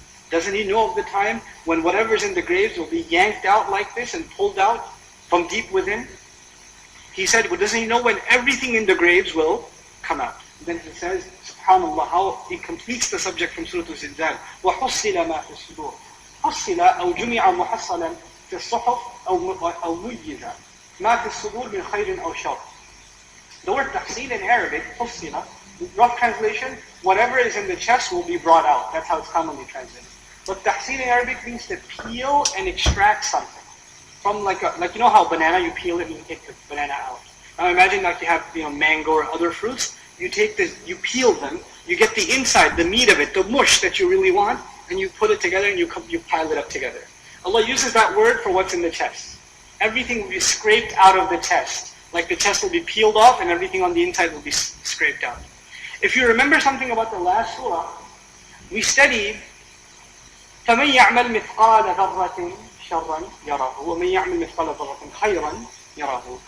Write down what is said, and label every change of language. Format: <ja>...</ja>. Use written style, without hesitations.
<en>Doesn't he know of the time when whatever's in the graves will be yanked out like this and pulled out from deep within? He said, well, doesn't he know when everything in the graves will come out? And then he says, SubhanAllah, how he completes the subject from Surah Al-Zilzal.</en> <ar>وَحُصِّلَ مَا فِي الصُّدُورِ. حُصِّلَ أو جُمِعَ مُحَصَّلًا في الصحف أو مُيِّزَ ما في الصدور من خير أو شر.</ar> <en>The word تحصيل in Arabic, حُصِّلَ, rough translation, whatever is in the chest will be brought out. That's how it's commonly translated. But tahsil in Arabic means to peel and extract something. From like you know how banana, you peel it and you take the banana out. Now imagine like you have mango or other fruits. You take this, you peel them, you get the inside, the meat of it, the mush that you really want, and you put it together and you pile it up together. Allah uses that word for what's in the chest. Everything will be scraped out of the chest. Like the chest will be peeled off and everything on the inside will be scraped out. If you remember something about the last surah, we studied</en> <ar>فَمَنْ يَعْمَلْ مِثْقَالَ ذَرَّةٍ شَرًّا يَرَهُ وَمَنْ يَعْمَلْ مِثْقَالَ ذَرَّةٍ خَيْرًا يَرَهُ.</ar>